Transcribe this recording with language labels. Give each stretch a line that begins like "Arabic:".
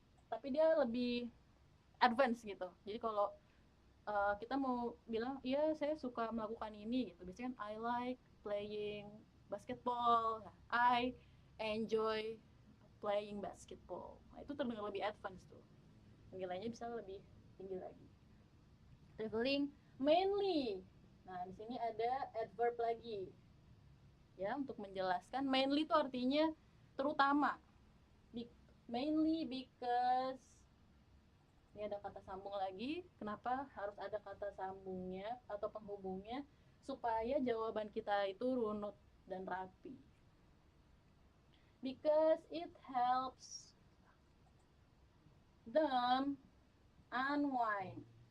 Indonesian: Tapi dia lebih advance gitu. Jadi kalau kita mau bilang, iya saya suka melakukan ini gitu. Biasanya kan
English: I like playing basketball. I enjoy playing basketball.
Indonesian: Nah, itu terdengar lebih advance tuh. Nilainya bisa lebih tinggi lagi. Traveling mainly. Nah, di sini ada adverb lagi. Ya, untuk menjelaskan mainly itu artinya terutama.
English: Mainly because
Indonesian: ini ada kata sambung lagi. Kenapa harus ada kata sambungnya atau penghubungnya? Supaya jawaban kita itu runut dan rapi.
English: Because it helps them unwind.